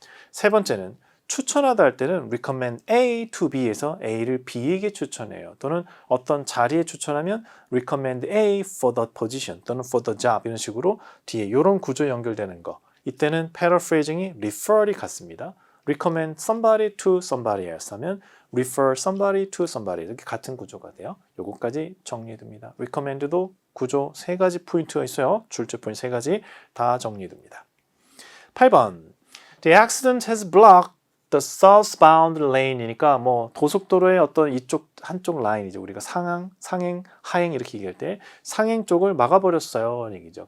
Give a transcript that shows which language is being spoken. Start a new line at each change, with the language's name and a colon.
Korean: 세 번째는 추천하다 할 때는 recommend A to B에서 A를 B에게 추천해요. 또는 어떤 자리에 추천하면
English: recommend A for the position 또는 for the job
Korean: 이런 식으로 뒤에 이런 구조 연결되는 거. 이때는 paraphrasing이 refer이 같습니다. recommend somebody to somebody else 하면 refer somebody to somebody 이렇게 같은 구조가 돼요. 요거까지 정리해둡니다. recommend도 구조 3가지 포인트가 있어요. 출제 포인트 3가지 다 정리해둡니다. 8번
English: The accident has blocked the southbound lane
Korean: 이니까 뭐 고속도로의 어떤 이쪽 한쪽 라인이죠. 우리가 상행, 하행 이렇게 얘기할 때 상행 쪽을 막아버렸어요. 얘기죠.